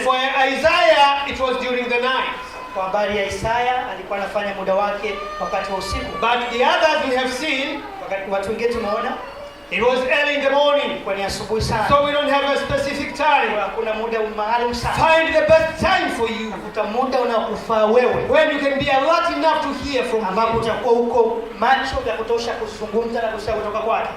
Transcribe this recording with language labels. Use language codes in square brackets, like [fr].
[en] For Isaiah it was during the night. [sw] Kwa habari ya Isaya alikuwa anafanya muda wake wakati wa usiku. [en] But the others we have seen, [sw] wakati watu wengine tumeona, [en] It was early in the morning. [sw] Kwa ni asubuhi sana. [en] So we don't have a specific time. [sw] Hakuna muda maalum sana. [en] Find the best time for you. [sw] Tafuta muda unaokufaa wewe. [en] When you can be alert enough to hear from him. [sw] Ambapo utakuwa uko macho ya kutosha kuzungumza na kusikia kutoka kwake.